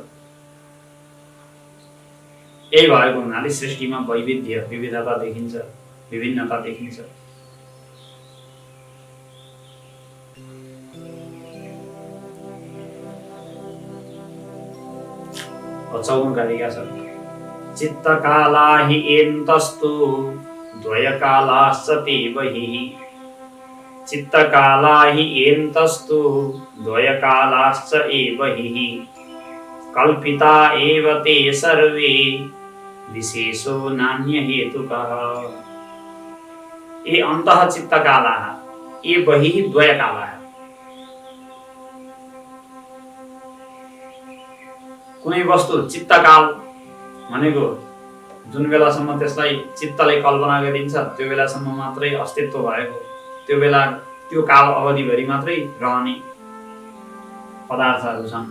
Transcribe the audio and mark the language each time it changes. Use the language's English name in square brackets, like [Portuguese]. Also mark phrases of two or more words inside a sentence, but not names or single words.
[Nepali] यही भएको हुनाले सृष्टिमा वैविध्य, विविधता देखिन्छ, विभिन्नता देखिन्छ। 54औं कारिका छ, [Sanskrit] चित्तकाला हि एन्तस्तु द्वयकालाश्च ते बहिः, चित्तकाला हि एन्तस्तु द्वयकालाश्च एव बहिः, कल्पिता एव ते सर्वे विशेषो नान्य हेतुकः। ये अन्तः चित्तकालाः, ये बहिः द्वयकालाः। [Nepali] कुनै वस्तु चित्तकाल भनेको जुन बेलासम्म त्यसलाई चित्तले कल्पना गरिन्छ त्यो बेलासम्म मात्रै अस्तित्व भएको, त्यो बेला त्यो काल अवधिभरि मात्रै रहने पदार्थहरू छन्।